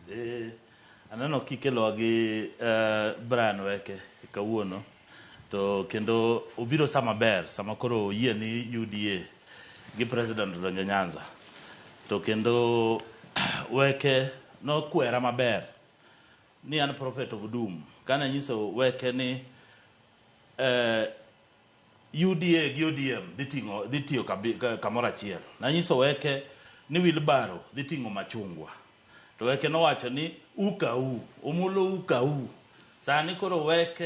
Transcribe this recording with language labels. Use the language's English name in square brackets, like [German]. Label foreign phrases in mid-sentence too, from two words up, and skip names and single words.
[Luo (Kenya and Tanzania)] aneno kikelo gi Brian Weke kawuono to kendo obiro sama ber sama koro yie ni UDA gi president donjo Nyanza to kendo Weke no kwera maber ni an [English] prophet of doom [Luo (Kenya and Tanzania)] kana nyiso Weke ni UDA gi ODM dhi tiyo kamora achiel na nyiso Weke ni Wilbaro dhi ting'o machungwa to Weke nowacho ni omulo ukau sani koro Weke